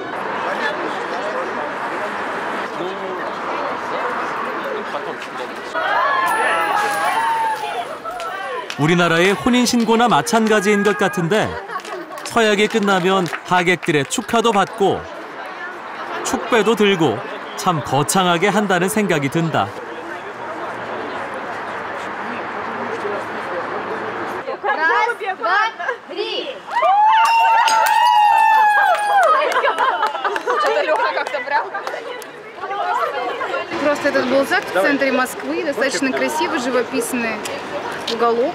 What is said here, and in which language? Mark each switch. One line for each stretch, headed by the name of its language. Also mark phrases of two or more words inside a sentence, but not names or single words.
Korean: 우리나라의 혼인신고나 마찬가지인 것 같은데 서약이 끝나면 하객들의 축하도 받고 축배도 들고 참 거창하게 한다는 생각이 든다.
Russian: Просто этот был ЗАГС в центре Москвы, достаточно красивый, живописный уголок.